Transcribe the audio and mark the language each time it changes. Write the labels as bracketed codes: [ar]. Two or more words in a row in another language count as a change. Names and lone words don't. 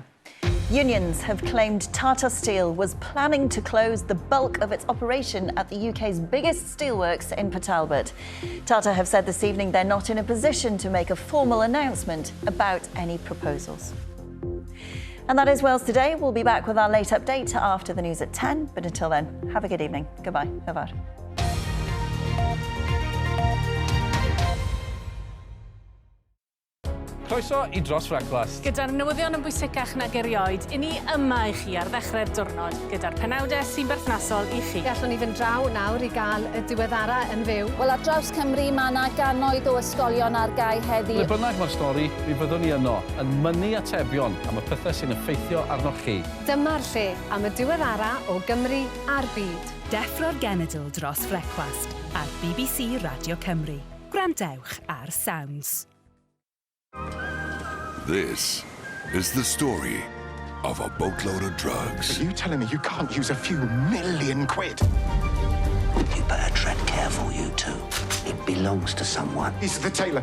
[en] Unions have claimed Tata Steel was planning to close the bulk of its operation at the UK's biggest steelworks in Talbot. Tata have said this evening they're not in a position to make a formal announcement about any proposals. And that is Wales Today. We'll be back with our late update after the news at 10. But until then, have a good evening. Goodbye. [cy] Hyfryd. Croeso I Dros Brecwast. Gyda'r newyddion yn bwysicach nag erioed, i ni yma i chi ar ddechrau'r diwrnod, gyda'r penawdau sy'n berthnasol i chi. Gallwn ni fynd draw nawr i gael y diweddara yn fyw. Wel, ar draws Cymru, mae yna gannoedd o ysgolion ar gau heddi. Le bynnag mae'r stori, mi fyddwn ni yno, yn mynnu atebion am y pethau sy'n effeithio arnoch chi. Dyma'r lle am y diweddara o Gymru a'r byd. Deffro'r genedl dros Brecwast ar BBC Radio Cymru. Gwrandewch ar Sounds. [en] This is the story of a boatload of drugs. Are you telling me you can't use a few million quid? You better tread careful, you two. It belongs to someone. He's the tailor.